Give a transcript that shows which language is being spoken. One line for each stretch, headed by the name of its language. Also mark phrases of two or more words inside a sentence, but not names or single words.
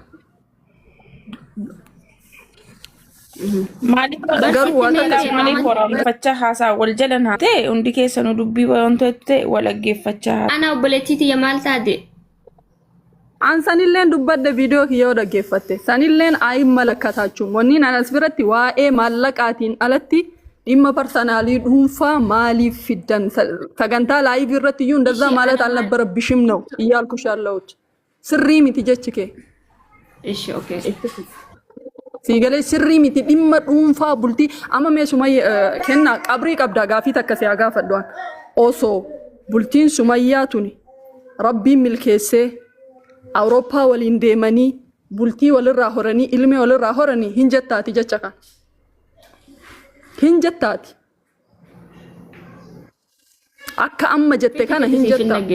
Oromo: Garuu maaliif waraabeffachaa haasaa wal jalan haa ta'e hundi keessanuu dubbii wantoota ta'e wal dhaggeeffachaa haa. Ana obboleettiiti yaa maal taate? An sanilleen dubbadde viidiyoo kiyyoo dhaggeeffatte sanilleen ayi malakkataachuun wanniin anas biratti waa'ee maallaqaatiin alatti dhimma parsanaalii dhuunfaa maaliif fiddan sagantaa laayivii irratti iyyuu
Amharic: እንደዛ ማለት አልነበረብሽም ነው እያልኩሽ ያለሁት
Oromo: sirrii miti jechuu kee
Amharic: እሺ ኦኬ
Oromo: sigale sirrii miti dhimma dhuunfaa bultii amma mee sumayya kenna qabrii qabda gaafii takka si agaafadhaan osoo bultiin sumayyaa tuni rabbiin milkeessee Awurooppaa waliin deemanii bultii walirraa horanii ilmi walirraa horanii hin jettaati jecha kan hin jettaati akka amma jette kana hin jettaati